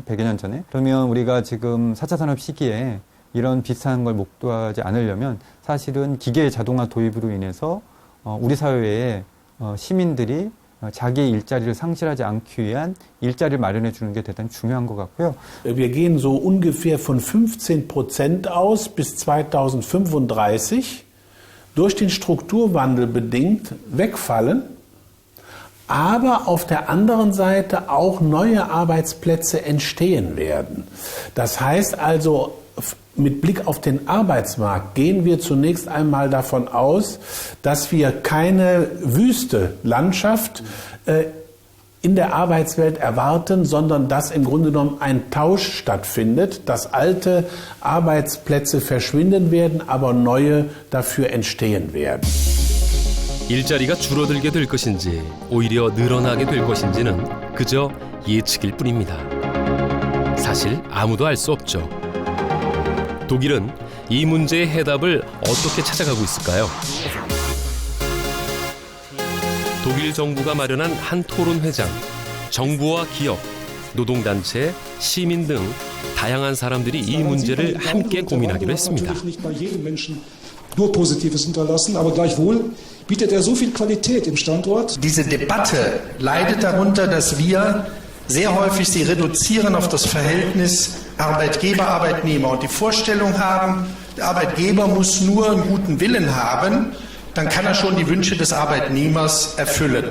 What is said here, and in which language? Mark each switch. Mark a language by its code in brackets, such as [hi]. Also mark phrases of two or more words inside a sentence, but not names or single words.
[ko] 100여 년 전에. 그러면 우리가 지금 4차 산업 시기에 이런 비슷한 걸 목도하지 않으려면 사실은 기계 자동화 도입으로 인해서 우리 사회에 시민들이 자기의 일자리를 상실하지 않기 위한 일자리를 마련해 주는 게 대단히 중요한 것 같고요. [de] Wir gehen so ungefähr von 15% aus bis 2035 durch den Strukturwandel bedingt wegfallen, aber auf der anderen Seite auch neue Arbeitsplätze entstehen werden. Das heißt also, mit Blick auf den Arbeitsmarkt gehen wir zunächst einmal davon aus, dass wir keine wüste Landschaft in der Arbeitswelt erwarten, sondern dass im Grunde genommen ein Tausch stattfindet, dass alte Arbeitsplätze verschwinden werden, aber neue dafür entstehen werden. [ko] 일자리가 줄어들게 될 것인지 오히려 늘어나게 될 것인지는 그저 예측일 뿐입니다. 사실 아무도 알 수 없죠. 독일은 이 문제의 해답을 어떻게 찾아가고 있을까요? 독일 정부가 마련한 한 토론회장, 정부와 기업, 노동단체, 시민 등 다양한 사람들이 이 문제를 함께 고민하기로 했습니다. [de] Nur Positives hinterlassen, aber gleichwohl bietet so viel Qualität im Standort. Diese Debatte leidet darunter, dass wir sehr häufig sie reduzieren auf das Verhältnis Arbeitgeber-Arbeitnehmer und die Vorstellung haben, der Arbeitgeber muss nur einen guten Willen haben, dann kann er schon die Wünsche des Arbeitnehmers erfüllen.